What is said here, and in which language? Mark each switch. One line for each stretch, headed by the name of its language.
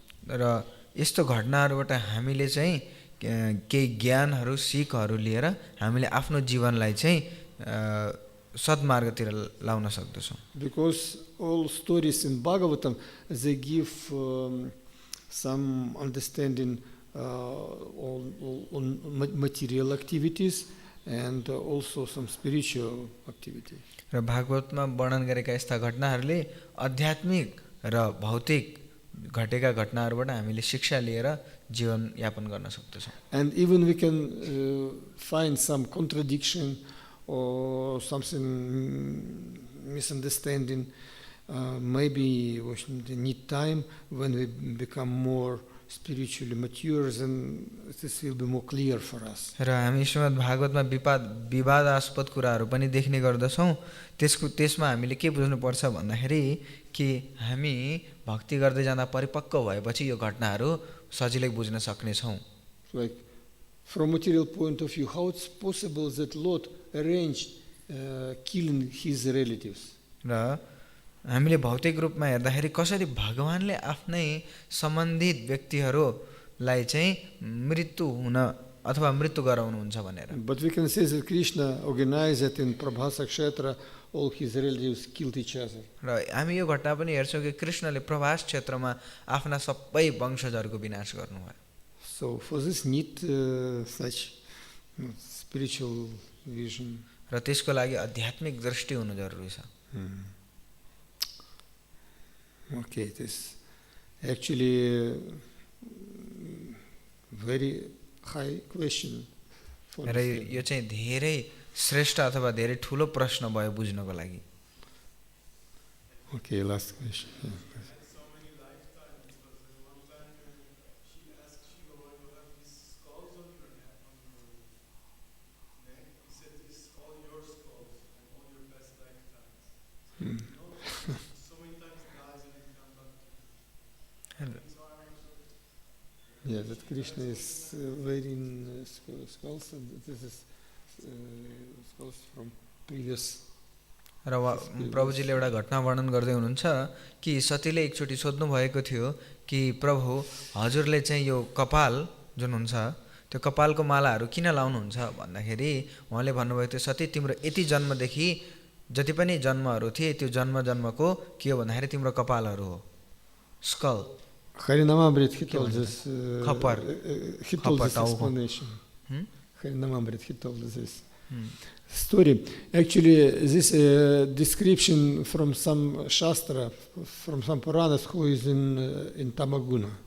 Nepali: र यस्तो घटनाहरूबाट हामीले चाहिँ केही ज्ञानहरू सिकहरू लिएर हामीले आफ्नो जीवनलाई चाहिँ सद्मार्गतिर लाउन सक्दछौँ।
English: Because all stories in Bhagavatam, they give some understanding on material activities and also some spiritual activity.
Nepali: र भागवतमा वर्णन गरेका यस्ता घटनाहरूले आध्यात्मिक र भौतिक घटेका घटनाहरूबाट हामीले शिक्षा लिएर जीवन यापन गर्न सक्दछौँ।
English: And even we can find some contradiction or something misunderstanding. Maybe we need time when we become more spiritually mature, then this will be more clear for us.
Nepali: र हामी श्रीमद् भागवतमा विवादास्पद कुराहरू पनि देख्ने गर्दछौँ। त्यसमा हामीले के बुझ्नुपर्छ भन्दाखेरि कि हामी भक्ति गर्दै जाँदा परिपक्व भएपछि यो घटनाहरू सजिलै बुझ्न सक्ने छौँ।
English: Like from material point of view, how it's possible that Lord arranged killing his relatives?
Nepali: र हामीले भौतिक रूपमा हेर्दाखेरि कसरी भगवानले आफ्नै सम्बन्धित व्यक्तिहरूलाई चाहिँ मृत्यु हुन अथवा मृत्यु गराउनुहुन्छ भनेर।
English: But we can say that Krishna organized it in Prabhasa Kshetra, all his relatives killed each other.
Nepali: र हामी यो घटना पनि हेर्छौँ कि कृष्णले प्रभास क्षेत्रमा आफ्ना सबै वंशजहरूको विनाश गर्नुभयो।
English: So for this need such spiritual vision.
Nepali: र त्यसको लागि आध्यात्मिक दृष्टि हुनु जरुरी छ।
English: Okay, it is actually very high question.
Nepali: र यो चाहिँ धेरै श्रेष्ठ अथवा धेरै ठुलो प्रश्न भयो बुझ्नको लागि।
English: Okay, last question. Yeah. So many lifetimes, but one time she asked Shiva, why you have these skulls on your neck, on your neck? He said, this is all your skulls and all your past lifetimes. You know, so many times dies and then comes back. So I also Yeah, that Krishna is wearing skulls, and this is skulls from previous.
Nepali: र प्रभुजीले एउटा घटना वर्णन गर्दै हुनुहुन्छ कि सतीले एकचोटि सोध्नु भएको थियो कि प्रभु हजुरले चाहिँ यो कपाल जुन हुन्छ त्यो कपालको मालाहरू किन लाउनुहुन्छ भन्दाखेरि उहाँले भन्नुभएको थियो सती तिम्रो यति जन्मदेखि जति पनि जन्महरू थिए त्यो जन्मको के हो भन्दाखेरि तिम्रो कपालहरू हो skull.
English: Harinamamrit, he told this. He told this
Nepali: Khapar,
English: explanation. Harinamamrit, he told this story. Actually, this description from some Shastra, from some Puranas who is in Tamaguna.